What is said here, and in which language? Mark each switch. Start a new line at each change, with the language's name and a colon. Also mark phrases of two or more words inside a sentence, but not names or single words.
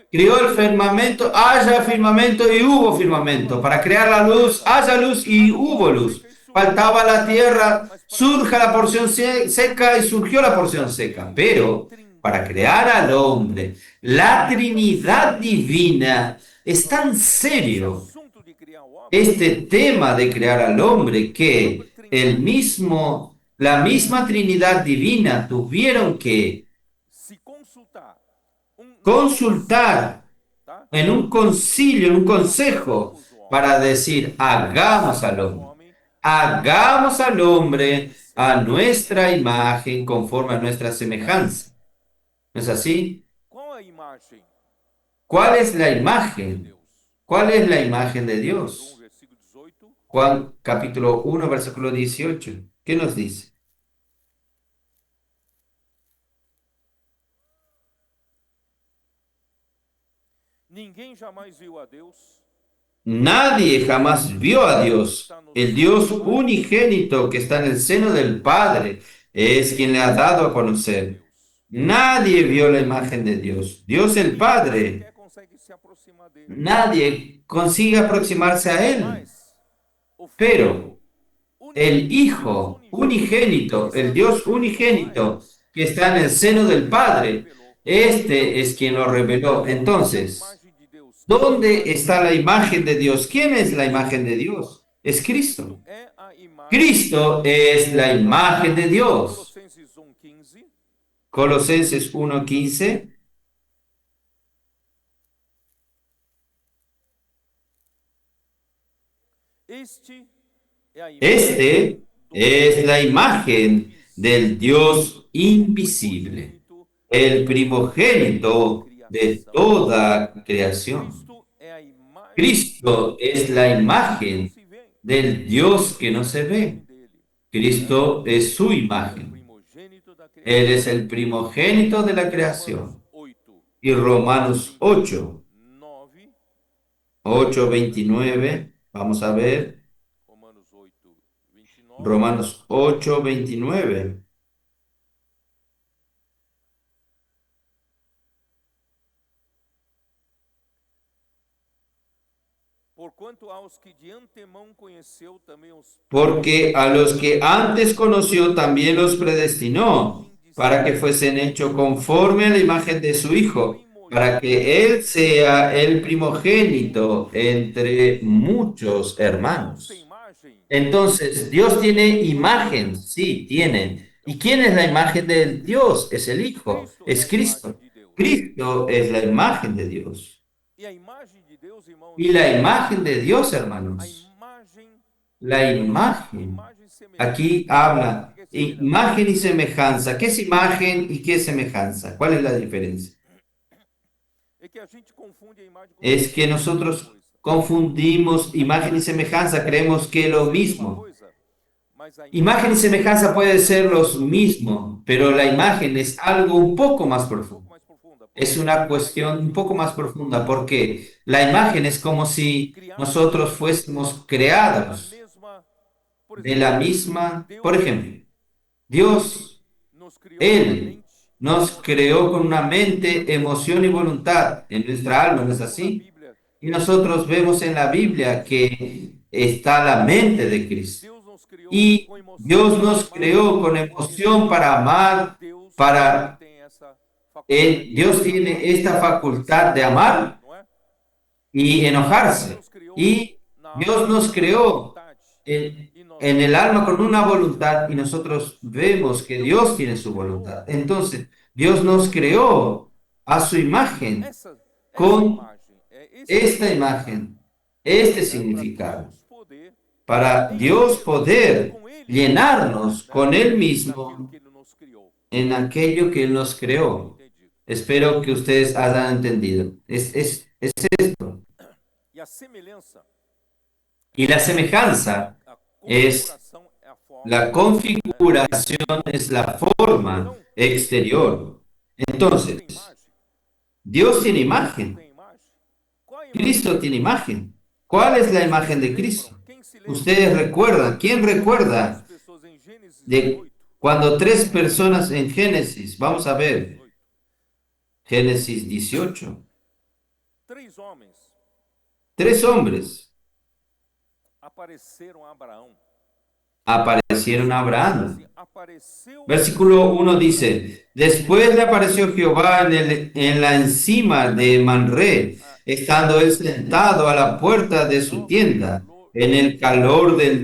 Spanish: Crió el firmamento, haya firmamento y hubo firmamento. Para crear la luz, haya luz y hubo luz. Faltaba la tierra, surja la porción seca y surgió la porción seca. Pero para crear al hombre, la Trinidad divina es tan serio
Portuguese: assunto de criar o homem
Spanish: este tema de crear al hombre que la misma Trinidad divina tuvieron que
Portuguese: se consultar consultar tá?
Spanish: en un concilio, en un consejo, para decir, hagamos al hombre a nuestra imagen conforme a nuestra semejanza. ¿No es así?
Portuguese: Qual a imagem
Spanish: ¿Cuál es la de imagen?
Portuguese: Deus?
Spanish: ¿Cuál es la imagen de Dios? Versículo 18. Juan capítulo 1, versículo 18. ¿Qué nos dice?
Portuguese: Ninguém jamais viu a Deus.
Spanish: Nadie jamás vio a Dios. El Dios unigénito que está en el seno del Padre es quien le ha dado a conocer. Nadie vio la imagen de Dios. Dios el Padre.
Portuguese: Quem consegue se aproximar dele.
Spanish: Nadie consigue aproximarse a Él.
Portuguese: Mas o
Spanish: Pero el Hijo unigénito, el Dios unigénito que está en el seno del Padre, este es quien lo reveló. Entonces,
Portuguese: imagem de Deus
Spanish: ¿Dónde está la imagen de Dios? ¿Quién es la imagen de Dios? Es Cristo.
Portuguese: é a imagem.
Spanish: Cristo es la imagen de Dios.
Portuguese: Colossenses 1:15.
Spanish: Colosenses 1:15.
Portuguese: Este é a imagem
Spanish: Este es la imagen del Dios invisible, el primogénito de toda creación.
Portuguese: Cristo é a imagem
Spanish: Cristo es la imagen
Portuguese: que se vê
Spanish: del Dios que no se ve.
Portuguese: dele.
Spanish: Cristo es su
Portuguese: O
Spanish: imagen.
Portuguese: primogênito da criação.
Spanish: Él es el primogénito de la creación. 8, Y Romanos 8, 9, 8:29, vamos a ver, Romanos 8, 29. Romanos 8:29.
Portuguese: Porquanto aos que de antemão conheceu também os
Spanish: Porque a los que antes conoció también los predestinó para que fuesen hechos conforme a la imagen de su Hijo, para que Él sea el primogénito entre muchos hermanos.
Portuguese: sem imagem.
Spanish: Entonces, Dios tiene imagen, sí, tiene. ¿Y quién es la imagen de Dios? Es el Hijo, es Cristo. Cristo es la imagen de Dios.
Portuguese: E a imagem de Deus, irmãos,
Spanish: Y la imagen de Dios,
Portuguese: a
Spanish: hermanos,
Portuguese: imagem,
Spanish: la imagen.
Portuguese: imagem semelhante.
Spanish: Aquí habla imagen y semejanza. ¿Qué es imagen y qué es semejanza? ¿Cuál es la diferencia?
Portuguese: É que a gente confunde a imagem com
Spanish: Es que nosotros confundimos imagen y semejanza, creemos que es lo mismo.
Portuguese: coisa, mas a
Spanish: Imagen y semejanza puede ser los mismos, pero la imagen es algo un poco más profundo.
Portuguese: mais profunda.
Spanish: Es una cuestión un poco más profunda, porque la imagen es como si nosotros fuésemos creados
Portuguese: Mesma, por
Spanish: de la misma, por ejemplo, Dios,
Portuguese: nos criou
Spanish: Él nos creó con una mente, emoción y voluntad en nuestra alma, ¿no es
Portuguese: na
Spanish: así?
Portuguese: Bíblia.
Spanish: Y nosotros vemos en la Biblia que está la mente de Cristo.
Portuguese: Deus nos criou
Spanish: Y
Portuguese: com emoção
Spanish: Dios nos para creó con emoción para amar,
Portuguese: Deus para... tem essa
Spanish: Dios tiene esta facultad de amar
Portuguese: não é?
Spanish: y enojarse.
Portuguese: Deus criou
Spanish: Y
Portuguese: na
Spanish: Dios nos creó
Portuguese: vontade.
Spanish: en el alma con una voluntad y nosotros vemos que Dios tiene su voluntad. Entonces, Dios nos creó a su imagen,
Portuguese: Essa com imagem, esse
Spanish: esta imagen, este significado,
Portuguese: Deus poder
Spanish: para Dios poder llenarnos con Él
Portuguese: daquilo
Spanish: mismo
Portuguese: que Ele nos criou.
Spanish: en aquello que Él nos creó.
Portuguese: Entendi.
Spanish: Espero que ustedes hayan entendido. Es esto.
Portuguese: E a semelhança,
Spanish: Y la semejanza
Portuguese: a
Spanish: es
Portuguese: configuração é a forma.
Spanish: la configuración, es la forma exterior. Entonces,
Portuguese: Tem imagem?
Spanish: Dios tiene imagen,
Portuguese: Tem imagem? Qual a imagem?
Spanish: Cristo tiene imagen. ¿Cuál es la imagen de Cristo?
Portuguese: Quem se lembra
Spanish: Ustedes recuerdan, ¿quién recuerda
Portuguese: das pessoas em Gênesis de 8?
Spanish: cuando tres personas en Génesis, vamos a ver, Génesis 18,
Portuguese: Três homens
Spanish: tres hombres
Portuguese: apareceram a Abraão.
Spanish: aparecieron a Abraham.
Portuguese: Assim, apareceu
Spanish: Versículo 1 dice, después le apareció Jehová en la encima de Manré, estando él sentado a la puerta de su tienda, en el calor del